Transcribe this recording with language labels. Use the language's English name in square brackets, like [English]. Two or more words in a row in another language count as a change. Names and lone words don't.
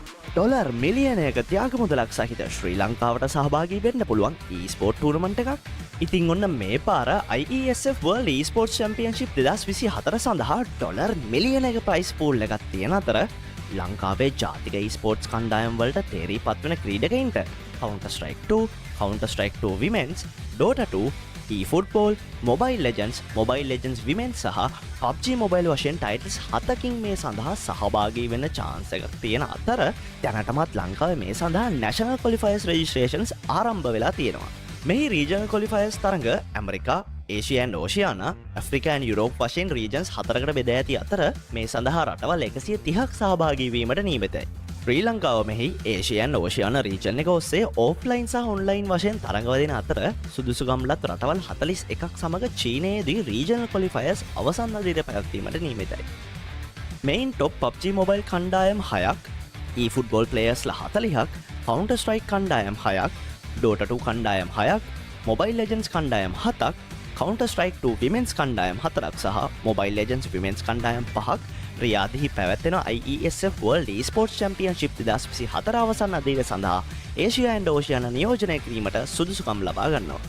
[Sinhala] ඩොලර් මිලියනයක ත්‍යාග මුදලක් සහිත ශ්‍රී ලංකාවට සහභාගී වෙන්න පුළුවන් [English] e-sport tournament [Sinhala] එකක්. ඉතින් ඔන්න මේ පාර IESF World Esports Championship 2024 සඳහා ඩොලර් මිලියනයක [English] prize pool [Sinhala] එකක් තියෙන අතර ලංකාවේ ජාතික e-sports කණ්ඩායම් වලට තේරී පත්වන ක්‍රීඩකයින්ට Counter Strike 2, Counter Strike 2 Women's, Dota 2, eFootball, Mobile Legends Women සහ PUBG Mobile වශයෙන් ටයිටල්ස් 7කින් මේ සඳහා සහභාගී වෙන්න chance එකක් තියෙන අතර දැනටමත් ලංකාවේ මේ සඳහා [English] National Qualifiers Registrations [Sinhala] ආරම්භ වෙලා තියෙනවා. මෙහි [English] Regional Qualifiers [Sinhala] තරඟ ඇමරිකා, ඒෂියා and Oceania, ඇෆ්‍රිකා and Europe වශයෙන් regions 4කට බෙදා ඇති අතර මේ සඳහා රටවල් 130ක් සහභාගී වීමට නියමිතයි. ශ්‍රී ලංකාව මෙහි ඒෂියා and Oceania region එක ඔස්සේ offline සහ online වශයෙන් තරඟවදින අතර සුදුසුකම්ලත් රටවල් 41ක් සමග චීනයේදී [English] regional qualifiers [Sinhala] අවසන් අදියර පැවැත්වීමට නියමිතයි. [English] main top [Sinhala] PUBG Mobile කණ්ඩායම් 6ක්, eFootball players ලා 40ක්, Counter Strike කණ්ඩායම් 6ක්, Dota 2 කණ්ඩායම් 6ක්, Mobile Legends කණ්ඩායම් 7ක්, Counter Strike 2 Women's කණ්ඩායම් 4ක් සහ Mobile Legends Women's කණ්ඩායම් 5ක් රියාදෙහි පැවැත්වෙන IESF World Esports Championship 2024 අවසන් අදියර සඳහා ඒෂියා and Oceania නියෝජනය කිරීමට සුදුසුකම් ලබා ගන්නවා.